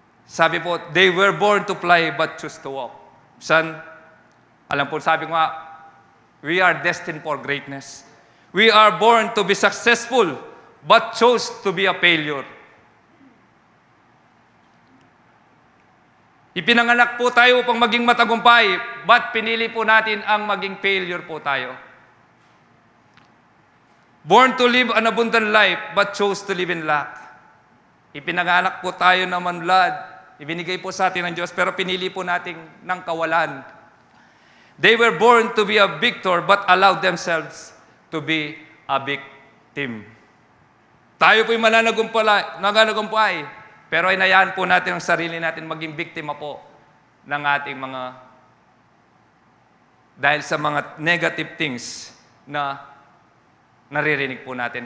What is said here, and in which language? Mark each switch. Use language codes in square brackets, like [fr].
[tl] Sabi po, [en] they were born to fly but choose to walk. Son, [tl] alam po, sabi ko nga, [en] we are destined for greatness. We are born to be successful but chose to be a failure. [tl] Ipinanganak po tayo upang maging matagumpay, but pinili po natin ang maging failure po tayo. [en] Born to live an abundant life, but chose to live in lack. [tl] Ipinanganak po tayo ng manlad, ibinigay po sa atin ng Diyos, pero pinili po natin ng kawalan. [en] They were born to be a victor, but allowed themselves to be a victim. [tl] Tayo po'y mananagumpay, pero inayaan po natin ang sarili natin maging biktima po ng ating dahil sa mga [en] negative things [tl] na naririnig po natin.